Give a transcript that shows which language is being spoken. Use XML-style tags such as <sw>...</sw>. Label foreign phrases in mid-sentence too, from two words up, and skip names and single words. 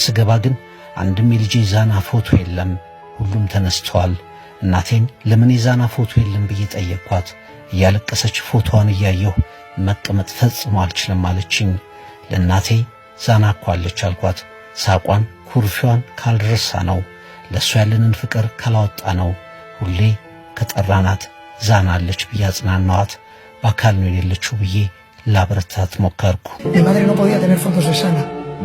<am>ስገባ ግን አንድም የልጄ ዛና ፎቶ የለም። ሁሉም ተነስተዋል። እናቴን ለምን የዛና ፎቶ የለም ብዬ ጠየቅኳት። እያለቀሰች ፎቶዋን እያየሁ መቀመጥ ፈጽሞ አልችልም አለችኝ። ለእናቴ ዛና እኮ አለች አልኳት። ሳቋን ኩርፊዋን ካልረሳ ነው፣ ለእሷ ያለንን ፍቅር ካላወጣ ነው። ሁሌ ከጠራናት ዛና አለች ብዬ አጽናናዋት። በአካል ነው የሌለችው ብዬ ላበረታት ሞከርኩ።</am> <es>Mi madre no podía tener fotos de Sana.</es>